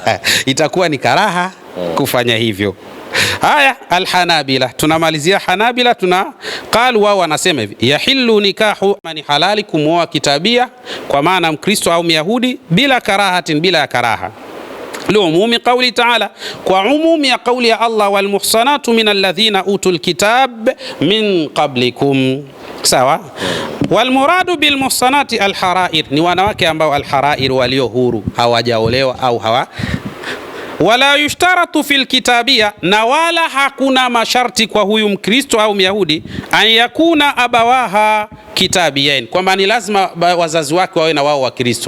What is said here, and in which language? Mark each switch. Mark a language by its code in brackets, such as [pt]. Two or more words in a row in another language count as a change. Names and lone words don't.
[sw] Itakuwa ni karaha kufanya hivyo. Haya, alhanabila, tunamalizia Hanabila. Qalu, wao wanasema hivi, [ar] يحل نكاحه, [sw] ni halali kumwoa kitabia, kwa maana Mkristo au Myahudi, [ar] بلا كراهة, [sw] bila karaha. [ar] لعموم قوله تعالى, [sw] kwa umumi ya qawli ya Allah, [ar] والمحصنات من الذين أوتوا الكتاب من قبلكم, sawa. والمراد بالمحصنات الحرائر, [sw] ni wanawake ambao [ar] الحرائر [sw] walio huru, hawajaolewa au hawa. [ar] ولا يشترط في الكتابية, [sw] na wala hakuna masharti kwa huyu Mkristo au Myahudi, [ar] أن يكون أبواها كتابيين, [sw] kwamba ni lazima wazazi wake wawe na wao wa Kristo.